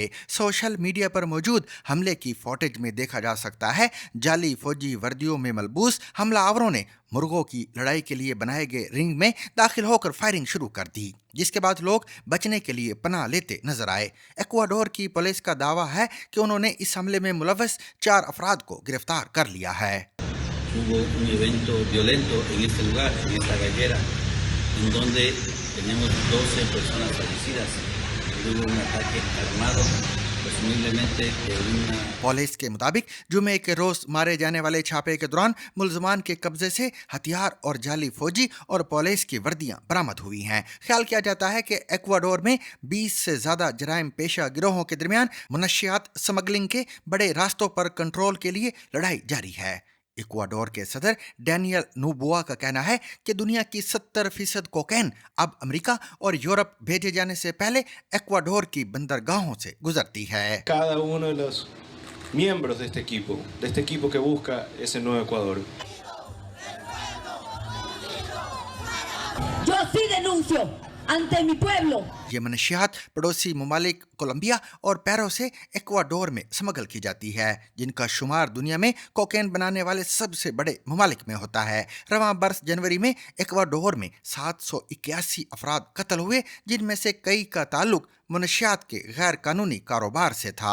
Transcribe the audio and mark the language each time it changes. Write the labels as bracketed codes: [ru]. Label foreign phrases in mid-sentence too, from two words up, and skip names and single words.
[ur] سوشل میڈیا پر موجود حملے کی فوٹیج میں دیکھا جا سکتا ہے جعلی فوجی وردیوں میں ملبوس حملہ آوروں نے مرغوں کی لڑائی کے لیے بنائے گئے رنگ میں داخل ہو کر فائرنگ شروع کر دی، جس کے بعد لوگ بچنے کے لیے پناہ لیتے نظر آئے. ایکواڈور کی پولیس کا دعویٰ ہے کہ انہوں نے اس حملے میں ملوث 4 افراد کو گرفتار کر لیا ہے. [es] Hubo un evento violento en este lugar, en esta gallera, en donde tenemos 12 personas fallecidas. Hubo un ataque armado, presumiblemente de una... [ur] پولیس کے مطابق جمعے کے روز مارے جانے والے چھاپے کے دوران ملزمان کے قبضے سے ہتھیار اور جعلی فوجی اور پولیس کی وردیاں برآمد ہوئی ہیں. خیال کیا جاتا ہے کہ ایکواڈور میں 20 سے زیادہ جرائم پیشہ گروہوں کے درمیان منشیات سمگلنگ کے بڑے راستوں پر کنٹرول کے لیے لڑائی جاری ہے. ایکواڈور کے صدر ڈینیئل نوبوا کا کہنا ہے کہ دنیا کی 70% کوکین اب امریکہ اور یورپ بھیجے جانے سے پہلے ایکواڈور کی بندرگاہوں سے گزرتی ہے. [es] Cada uno de los miembros de este equipo que busca ese nuevo Ecuador. Yo sí denuncio ante mi pueblo. [ur] یہ منشیات پڑوسی ممالک کولمبیا اور پیرو سے ایکواڈور میں سمگل کی جاتی ہے، جن کا شمار دنیا میں کوکین بنانے والے سب سے بڑے ممالک میں ہوتا ہے. رواں برس جنوری میں ایکواڈور میں 781 افراد قتل ہوئے، جن میں سے کئی کا تعلق منشیات کے غیر قانونی کاروبار سے تھا.